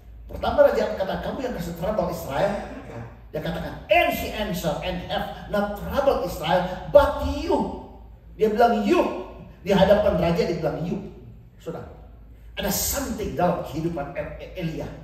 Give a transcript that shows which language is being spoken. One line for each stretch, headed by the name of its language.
Indonesian: Pertama Raja Ahab kata, kamu yang kasih trouble Israel. Dia katakan,
English: and he answered and have not troubled Israel, but you.
Indonesian: Dia bilang
English: you.
Indonesian: Di hadapan raja dia bilang you. Sudah. Ada something dalam kehidupan Elia.